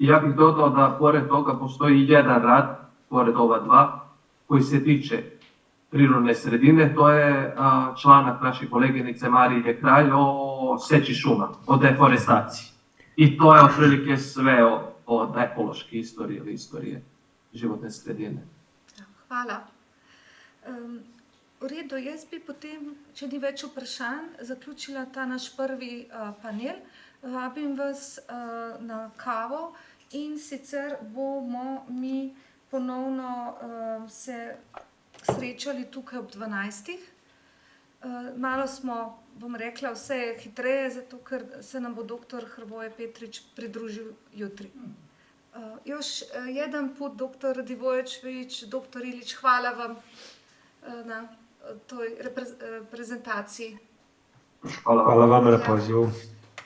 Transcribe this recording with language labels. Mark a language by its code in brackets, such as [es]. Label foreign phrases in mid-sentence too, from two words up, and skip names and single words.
[sr] Ja bih dodao da pored toga postoji jedan rad, pored ova dva, koji se tiče prirodne sredine, to je članak naše koleginice Marije Kralj o seči šuma, o deforestaciji. I to je otprilike sve od ekološke istorije ili istorije životne sredine. Hvala. [sl] V redu, jaz bi potem, če ni več vprašanj, zaključila ta naš prvi panel. Vabim vas na kavo in sicer bomo mi ponovno se srečali tukaj ob 12. Malo smo, bom rekla, vse hitreje, zato ker se nam bo dr. Hrvoje Petrič pridružil jutri. [sr] Još jedan put, dr. Radivojević, dr. Ilić, hvala vam na toj prezentaciji. Hvala vama na pozivu.